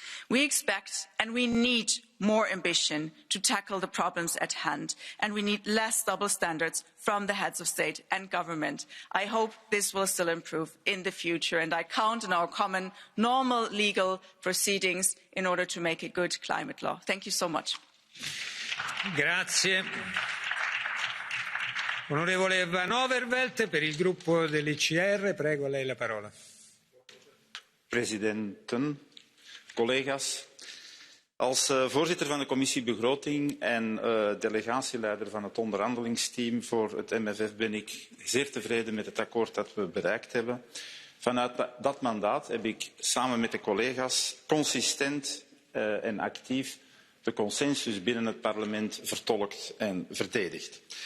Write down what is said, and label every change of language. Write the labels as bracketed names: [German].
[English] We expect and we need more ambition to tackle the problems at hand, and we need less double standards from the heads of state and government. I hope this will still improve in the future, and I count on our common normal legal proceedings in order to make a good climate law. Thank you so much. [Italian] Grazie. Onorevole Van Overveld per il gruppo dell'ECR, prego, a lei la parola. [Dutch] Presidenten, collega's, als voorzitter van de commissie begroting en delegatieleider van het onderhandelingsteam voor het MFF ben ik zeer tevreden met het akkoord dat we bereikt hebben. Vanuit dat mandaat heb ik samen met de collega's consistent en actief de consensus binnen het parlement vertolkt en verdedigd.